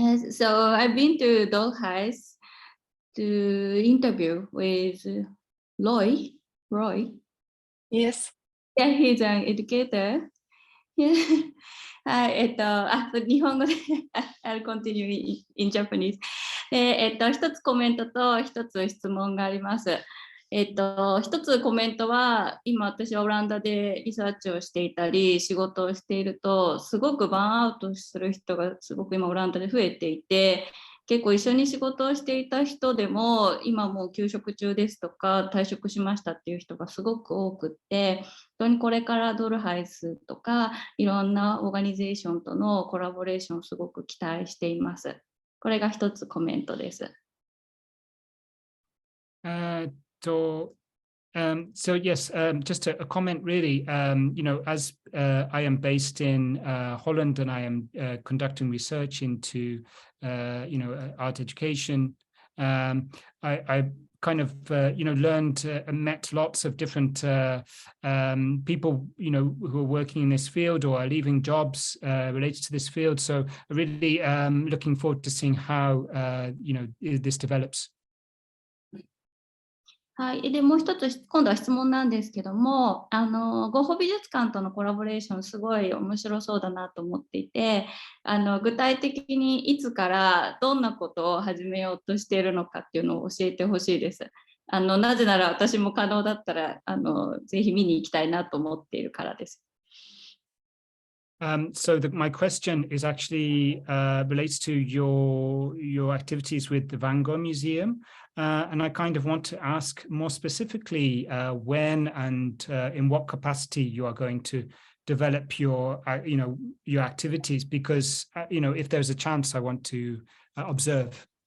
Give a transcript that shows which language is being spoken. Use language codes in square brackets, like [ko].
[en] So I've been to Dollhouse to interview with Roy. Yes. Yeah, he's an educator. Yeah. [ja] はい、日本語で [en] I'll continue in Japanese。 [ja] 一つコメントと一つ質問があります。一つコメントは、今私はオランダでリサーチをしていたり、仕事をしていると、すごくバーンアウトする人がすごく今オランダで増えていて、結構一緒に仕事をしていた人でも、今もう休職中ですとか、退職しましたっていう人がすごく多くって、本当にこれからドルハイスとか、いろんなオーガニゼーションとのコラボレーションをすごく期待しています。これが一つコメントです。 [en] So yes, just a comment really, as I am based in Holland and I am conducting research into, art education, I kind of, learned and met lots of different people, who are working in this field or are leaving jobs related to this field. So really looking forward to seeing how, this develops. [ja] はい、でもう一つ今度は質問なんですけども、ゴッホ美術館とのコラボレーションすごい面白そうだなと思っていて、具体的にいつからどんなことを始めようとしているのかっていうのを教えてほしいです。なぜなら私も可能だったらぜひ見に行きたいなと思っているからです。 [en] So my question is actually relates to your activities with the Van Gogh Museum, and I kind of want to ask more specifically when and in what capacity you are going to develop your your activities, because if there's a chance, I want to observe.